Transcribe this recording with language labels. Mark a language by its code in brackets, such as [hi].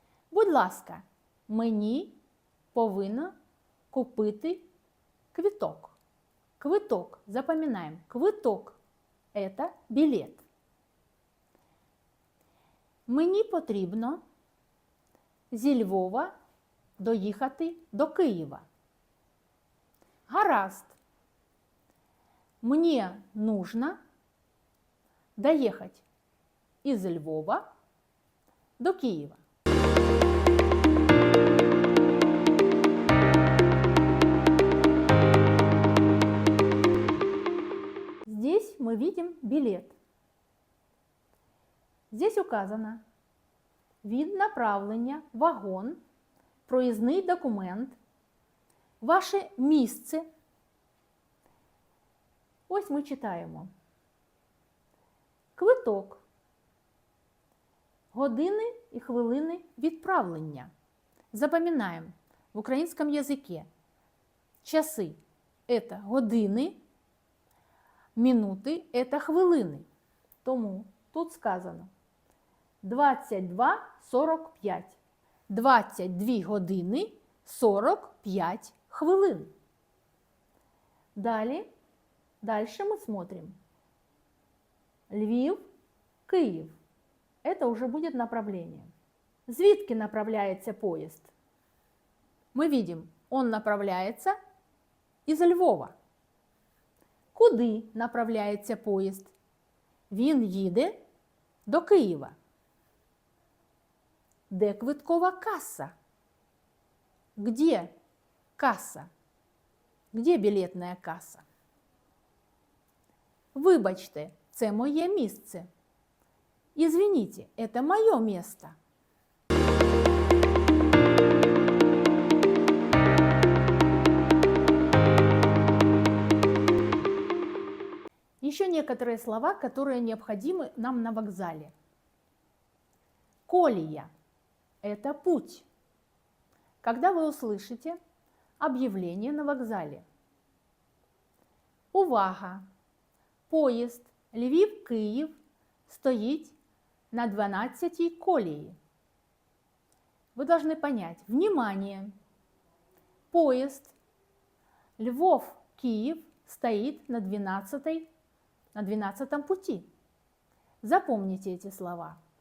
[uk] Будь ласка, мені повинно купити квиток. Квиток. [ru] Запоминаем. Квиток – это билет. [uk] Мені потрібно зі Львова доїхати до Києва. Гаразд. [ru] Мне нужно доехать из Львова до Киева. Здесь мы видим билет. Здесь указано [uk] від направлення, вагон, проїзний документ, ваше місце. Ось ми читаємо. Квиток. Години і хвилини відправлення. [ru] Запоминаем. В українському язике часи – это години, минути – это хвилини. [uk] Тому тут сказано 22:45. 22 години 45 хвилин. [ru] Дальше мы смотрим. Львів, Київ. Это уже будет направление. Звідки направляется поезд? Мы видим, он направляется из Львова. [uk] Куди направляється поїзд? Він їде до Києва. Де квиткова касса? [ru] Где касса? Где білетна каса? [uk] Вибачте, це моє місце. [ru] Извините, это мое место. Еще некоторые слова, которые необходимы нам на вокзале. Колея – это путь. Когда вы услышите объявление на вокзале. [uk] Увага! Поїзд Львів-Київ стоїть на 12-й колії. [ru] Вы должны понять, внимание, поезд Львов-Киев стоит на 12-м пути. Запомните эти слова.